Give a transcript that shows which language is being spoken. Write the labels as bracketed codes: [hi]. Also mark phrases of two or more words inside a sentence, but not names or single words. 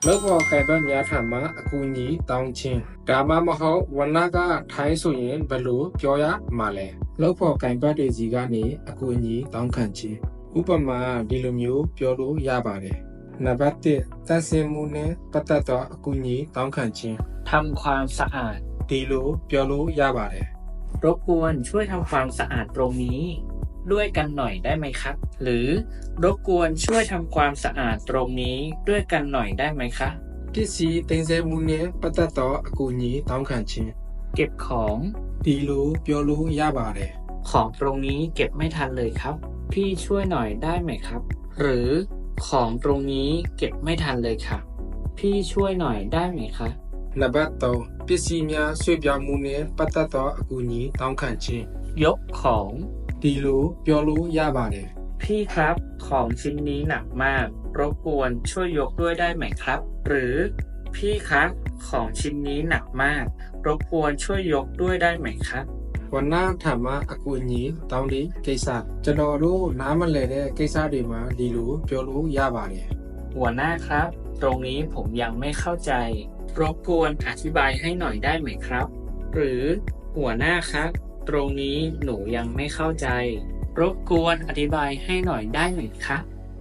[my] လောက်ပေါ်ကံပတ်များထမှာအကူအညီတောင်းချင်းဒါမှမဟုတ်ဝနကထိုင်းဆိုရင်ဘယ်လိုပြောရမှာလဲလောက်ပေါ်ကံပတ်တွေစီကနေအကူအညီတောင်းခံခြင်းဥပမာဒီလိုမျိုးပြောလို့ရပါတယ်နံပါတ်1သက်စင်မှုနဲ့ပတ်သက်သောအကူအညီတောင်းခံခြင်း [th] ทำความสะอาด [my] ဒီလိုပြောလို့ရပါတယ် [th] รบกวนช่วยทำความสะอาดตรงนี้ ด้วยกันหน่อยได้ไหมครับ หรือรบกวนช่วยทำความสะอาดตรงนี้ด้วยกันหน่อยได้ไหมคะ [my] ပစ္စည်းတင်ဆက်မှုနဲ့ပတ်သက်သောအကူအညီတောင်းခံခြင်း [th] เก็บของ [my] ဒီလိုပြောလို့ရပါတယ် [th] ของตรงนี้เก็บไม่ทันเลยครับ พี่ช่วยหน่อยได้ไหมครับ หรือของตรงนี้เก็บไม่ทันเลยค่ะ พี่ช่วยหน่อยได้ไหมคะ [my] နံပါတ်3ပစ္စည်းများဆွေးပြောင်းမှုနဲ့ပတ်သက်သောအကူအညီတောင်းခံခြင်း [th] ยกของ [my] ဒီလိုပြောလို့ရပါတယ် [th] พี่ครับ ของชิ้นนี้หนักมาก รบกวนช่วยยกด้วยได้ไหมครับ หรือพี่ครับของชิ้นนี้หนักมาก รบกวนช่วยยกด้วยได้ไหมครับ [my] ဝနထမှာအကူအညီတောင်းတဲ့ကိစ္စကျွန်တော်တို့နားမလည်တဲ့ကိစ္စတွေမှာဒီလိုပြောလို့ရပါတယ် [th] หัวหน้าครับ ตรงนี้ผมยังไม่เข้าใจ รบกวนอธิบายให้หน่อยได้ไหมครับ หรือหัวหน้าครับ ตรงนี้หนูยังไม่เข้าใจ รบกวนอธิบายให้หน่อยได้ไหมครับ